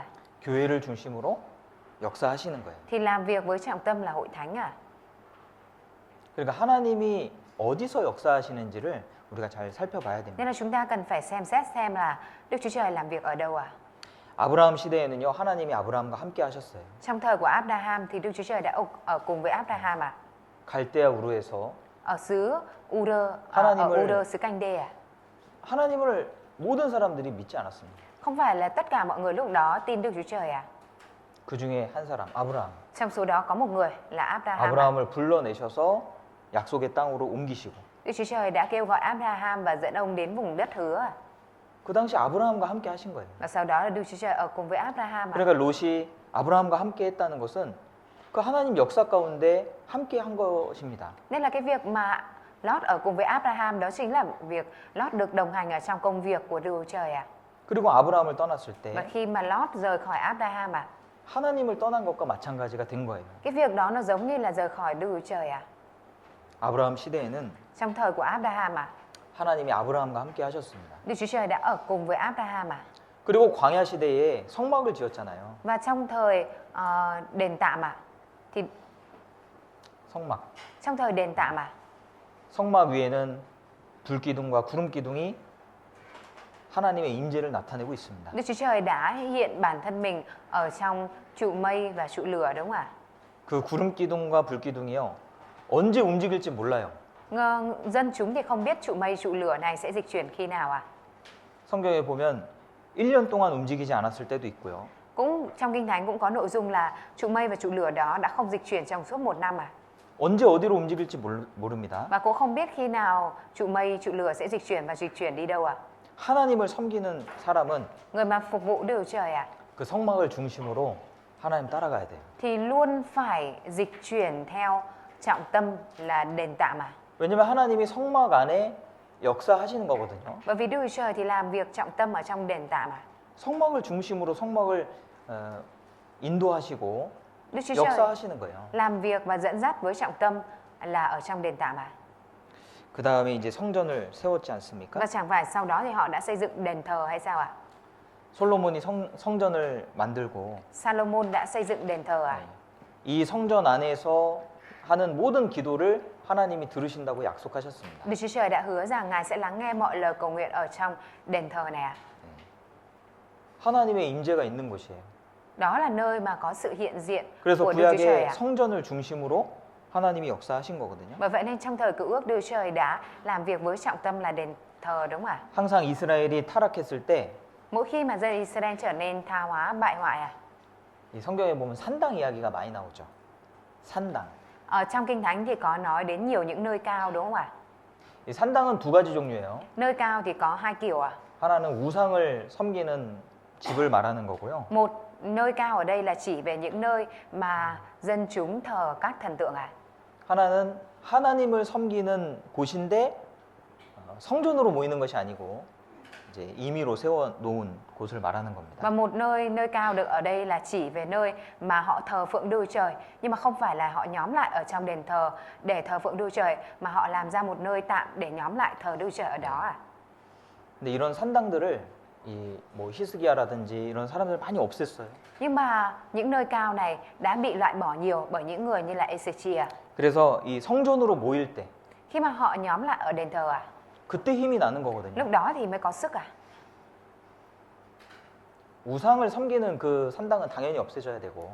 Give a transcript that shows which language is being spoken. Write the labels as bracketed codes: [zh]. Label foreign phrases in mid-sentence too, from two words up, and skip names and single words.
[ko] 교회를 중심으로 역사하시는 거예요. [vi] Thì làm việc với trọng tâm là hội thánh à? [ko] 그러니까 하나님이 어디서 역사하시는지를 우리가 잘 살펴봐야 됩니다. [vi] Nên là chúng ta cần phải xem xét xem là Đức Chúa Trời làm việc ở đâu à? [ko] 아브라함 시대에는요, 하나님이 아브라함과 함께 하셨어요. [vi] Trong thời của Abraham thì Đức Chúa Trời đã ở cùng với Abraham à? [ko] 갈대아 우르에서 [vi] Ở xứ Ur, [ko] 하나님을- [vi] ở Ur xứ Canh Đê à? [ko] 하나님을 모든 사람들이 믿지 않았습니다. [vi] Không phải là tất cả mọi người lúc đó tin Đức Chúa Trời à? [ko] 그 중에 한 사람, 아브라함. [vi] Trong số đó có một người là Abraham. À? [ko] 아브라함을 불러내셔서 약속의 땅으로 옮기시고 [vi] Đức Chúa Trời đã kêu gọi Abraham và dẫn ông đến vùng đất hứa. À? [ko] 그 당시 아브라함과 함께 하신 거예요. [vi] Và sau đó là Đức Chúa Trời ở cùng với Abraham. À? [ko] 그러니까 롯이 아브라함과 함께 했다는 것은 그 하나님 역사 가운데 함께 한 것입니다. [vi] Nên là cái việc mà Lót ở cùng với Abraham đó chính là việc Lót được đồng hành ở trong công việc của Đức Chúa Trời à? [ko] 그리고 아브라함을 떠났을 [vi] Và [ko] 때 [vi] khi mà Lót rời khỏi Abraham à? [ko] 하나님을 떠난 것과 마찬가지가 된 거예요. [vi] Cái việc đó nó giống như là rời khỏi Đức Chúa Trời à? [ko] 아브라함 시대에는 [vi] Trong thời của Abraham à? [ko] 하나님이 아브라함과 함께 하셨습니다. [vi] Đức Chúa Trời đã ở cùng với Abraham à? [ko] 그리고 광야 시대에 성막을 지었잖아요. [vi] Và trong thời đền tạm à? Thì [ko] 성막. [vi] trong thời đền tạm à? [ko] 성막 위에는 불기둥과 구름 기둥이 하나님의 임재를 나타내고 있습니다. [vi] Đức Chúa Trời đã hiện bản thân mình ở trong trụ mây và trụ lửa đúng không ạ? [ko] 그 구름 기둥과 불 기둥이요. 언제 움직일지 몰라요. [vi] Dân chúng thì không biết trụ mây trụ lửa này sẽ dịch chuyển khi nào à? [ko] 성경에 보면 1년 동안 움직이지 않았을 때도 있고요. [vi] Cũng trong Kinh Thánh cũng có nội dung là trụ mây và trụ lửa đó đã không dịch chuyển trong suốt 1 năm à? [ko] 언제 어디로 움직일지 모릅니다. [vi] Và cũng không biết khi nào trụ mây trụ lửa sẽ dịch chuyển và dịch chuyển đi đâu à? [ko] 하나님을 섬기는 사람은 [vi] Người mà phục vụ Đức Chúa Trời à? [ko] 그 성막을 중심으로 하나님 따라가야 돼요. [vi] Thì luôn phải dịch chuyển theo trọng tâm là đền tạm à? [ko] 왜냐면 하나님이 성막 안에 역사하시는 거거든요. [vi] Bởi vì Đức Chúa Trời thì làm việc trọng tâm ở trong đền tạm à? [ko] 성막을 중심으로 성막을 인도하시고 [vi] Đức Chúa Trời [ko] 역사하시는 거예요. [vi] làm việc và dẫn dắt với trọng tâm là ở trong đền tạm à? [ko] 그 다음에 이제 성전을 세웠지 않습니까? [vi] Và chẳng phải sau đó thì họ đã xây dựng đền thờ hay sao ạ? [ko] 솔로몬이 성전을 만들고 [vi] Salomon đã xây dựng đền thờ à? [ko] 이 성전 안에서 하는 모든 기도를 하나님이 들으신다고 약속하셨습니다. [vi] Đức Chúa Trời đã hứa rằng Ngài sẽ lắng nghe mọi lời cầu nguyện ở trong đền thờ này à? [ko] 하나님의 임재가 있는 곳이에요. [vi] Đó là nơi mà có sự hiện diện [ko] 그래서 [vi] của Đức Chúa Trời [ko] 구약의 à? 성전을 중심으로 하나님이 역사하신 거거든요. [vi] Bởi vậy nên trong thời Cựu Ước Đức Chúa Trời đã làm việc với trọng tâm là đền thờ đúng không ạ? [ko] 항상 이스라엘이 타락했을 때 [vi] Mỗi khi mà dân Israel trở nên tha hóa bại hoại à? [ko] 이 성경에 보면 산당 이야기가 많이 나오죠. 산당. [vi] Ở trong Kinh Thánh thì có nói đến nhiều những nơi cao đúng không ạ? [ko] 이 산당은 두 가지 종류예요. [vi] Nơi cao thì có 2 kiểu à? [ko] 하나는 우상을 섬기는 집을 말하는 거고요. [vi] Một nơi cao ở đây là chỉ về những nơi mà dân chúng thờ các thần tượng à? [ko] 하나는 하나님을 섬기는 곳인데 성전으로 모이는 것이 아니고 이제 임의로 세워 놓은 곳을 말하는 겁니다. [vi] Và một nơi cao được ở đây là chỉ về nơi mà họ thờ phượng Đức Chúa Trời, nhưng mà không phải là họ nhóm lại ở trong đền thờ để thờ phượng Đức Chúa Trời, mà họ làm ra một nơi tạm để nhóm lại thờ Đức Chúa Trời ở đó à? [ko] 근데 이런 산당들을 뭐 히스기야라든지 이런 사람들 많이 없앴어요. [vi] Nhưng mà những nơi cao này đã bị loại bỏ nhiều bởi những người như là Ezechia. [ko] 그래서 이 성전으로 모일 때 [vi] Khi mà họ nhóm lại ở đền thờ à? [ko] 그때 힘이 나는 거거든요. [vi] Lúc đó thì mới có sức à? [ko] 우상을 섬기는 그 산당은 당연히 없애져야 되고.